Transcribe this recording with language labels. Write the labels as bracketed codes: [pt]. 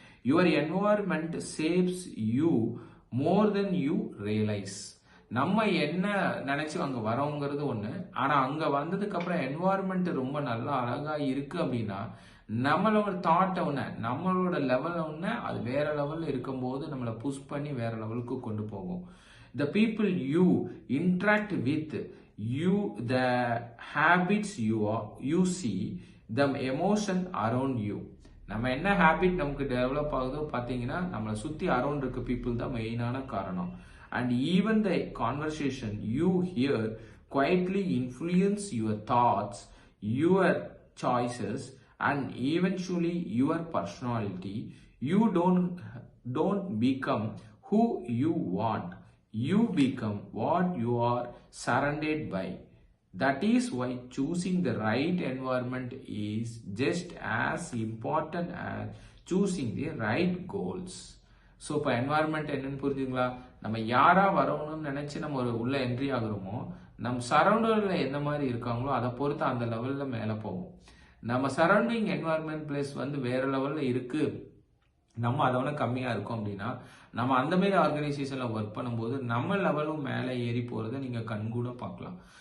[en] Your environment saves you more than you realise. [ta] நம்ம என்ன நினைச்சு அங்க வரோங்கிறது ஒண்ணு, ஆனா அங்க வந்ததுக்கு அப்புறம் என்வாயர்மெண்ட் ரொம்ப நல்லா அழகா இருக்கு அப்படின்னா நம்மளோட தாட் ஒண்ணு, நம்மளோட லெவல் ஒண்ணு, அது வேற லெவல்ல இருக்கும் போது நம்மளை புஷ் பண்ணி வேற லெவலுக்கு கொண்டு போகும். [en] The people you interact with, you, the habits you see, the emotion around you. [ta] நம்ம என்ன ஹேபிட் நமக்கு டெவலப் ஆகுதோ பார்த்தீங்கன்னா நம்மளை சுத்தி அரௌண்ட் இருக்க பீப்புள் தான் மெயினான காரணம். [en] And even the conversation you hear quietly influence your thoughts, your choices, and eventually your personality. You don't become who you want, You become what you are surrounded by. That is why choosing the right environment is just as important as choosing the right goals. [ta] So இப்போ environment என்னன்னு புரிஞ்சுங்களா? நம்ம யாரா வரணும்னு நினைச்சு நம்ம ஒரு உள்ள என்ட்ரி ஆகுறோமோ, நம்ம சரௌண்டர்ல எந்த மாதிரி இருக்காங்களோ அதை பொறுத்து அந்த லெவல்ல மேலே போகும். நம்ம சரௌண்டிங் என்வாயர்மெண்ட் பிளேஸ் வந்து வேற லெவல்ல இருக்கு, நம்ம அதை விட கம்மியா இருக்கும் அப்படின்னா, நம்ம அந்த மாதிரி ஆர்கனைசேஷன்ல ஒர்க் பண்ணும்போது நம்ம லெவலும் மேலே ஏறி போறதை நீங்க கண்கூட பார்க்கலாம்.